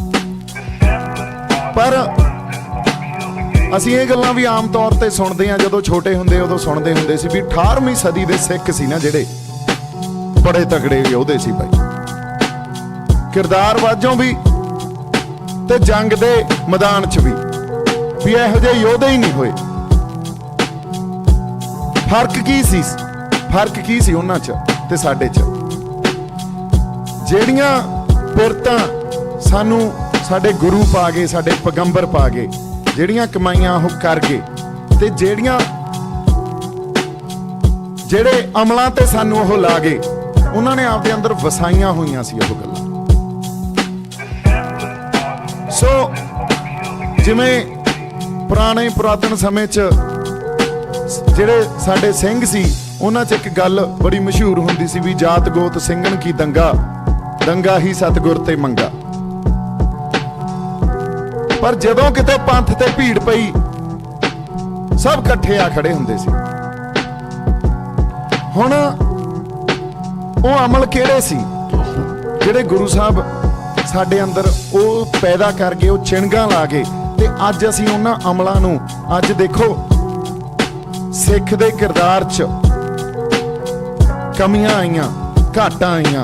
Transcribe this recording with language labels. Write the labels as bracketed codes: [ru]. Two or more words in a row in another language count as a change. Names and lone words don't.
[pa] ਪਰ ਅਸੀਂ ਯੇ ਗੱਲਾਂ ਭੀ ਆਮ ਤੌਰ ਤੇ ਸੁਣਦੇ ਆ, ਜਦੋਂ ਛੋਟੇ ਹੁੰਦੇ ਉਦੋਂ ਸੁਣਦੇ ਹੁੰਦੇ ਸੀ ਭੀ 18ਵੀਂ ਸਦੀ ਦੇ ਸਿੱਖ ਸੀ ਨਾ ਜਿਹੜੇ ਬੜੇ ਤਗੜੇ ਯੋਧੇ ਸੀ ਭਾਈ, ਕਿਰਦਾਰ ਵਾਜੋਂ ਭੀ ਤੇ ਜੰਗ ਦੇ ਮੈਦਾਨ ਚ ਭੀ ਇਹੋ ਜਿਹੇ ਯੋਧੇ ਹੀ ਨਹੀਂ ਹੋਏ। ਫ਼ਰਕ ਕੀ ਸੀ? ਫ਼ਰਕ ਕੀ ਸੀ ਉਨ੍ਹਾਂ ਚ ਤੇ ਸਾਡੇ ਚ? ਜਿਹੜੀਆਂ ਪਿਰਤਾਂ ਸਾਨੂੰ ਸਾਡੇ ਗੁਰੂ ਪਾ ਗਏ, ਸਾਡੇ ਪੈਗੰਬਰ ਪਾ ਗਏ, ਜਿਹੜੀਆਂ ਕਮਾਈਆਂ ਉਹ ਕਰ ਗਏ, ਤੇ ਜਿਹੜੇ ਅਮਲਾਂ ਤੇ ਸਾਨੂੰ ਉਹ ਲਾ ਗਏ, ਉਹਨਾਂ ਨੇ ਆਪਦੇ ਅੰਦਰ ਵਸਾਈਆਂ ਹੋਈਆਂ ਸੀ ਉਹ ਗੱਲਾਂ। ਸੋ ਜਿਵੇਂ ਪੁਰਾਣੇ ਪੁਰਾਤਨ ਸਮੇਂ 'ਚ ਜਿਹੜੇ ਸਾਡੇ ਸਿੰਘ ਸੀ, ਉਹਨਾਂ 'ਚ ਇੱਕ ਗੱਲ ਬੜੀ ਮਸ਼ਹੂਰ ਹੁੰਦੀ ਸੀ ਵੀ ਜਾਤ ਗੋਤ ਸਿੰਘਣ ਕੀ ਦੰਗਾ, ਦੰਗਾ ਹੀ ਸਤਗੁਰ ਤੇ ਮੰਗਾ। ਪਰ ਜਦੋਂ ਕਿਤੇ ਪੰਥ ਤੇ ਭੀੜ ਪਈ ਸਭ ਇਕੱਠੇ ਆ ਖੜ੍ਹੇ ਹੁੰਦੇ ਸੀ। ਹੁਣ ਵੋ ਅਮਲ ਕਿਹੜੇ ਸੀ ਜਿਹੜੇ ਗੁਰੂ ਸਾਹਬ ਸਾਡੇ ਅੰਦਰ ਵੋ ਪੈਦਾ ਕਰ ਗਏ, ਵੋ ਚਿਣਗਾਂ ਲਾ ਗਏ, ਤੇ ਅੱਜ ਅਸੀਂ ਉਨ੍ਹਾਂ ਅਮਲਾਂ ਨੂੰ ਅੱਜ ਦੇਖੋ ਸਿੱਖ ਦੇ ਕਿਰਦਾਰ ਚ ਕਮੀਆਂ ਆਈਆਂ, ਘਾਟਾਂ ਆਈਆਂ।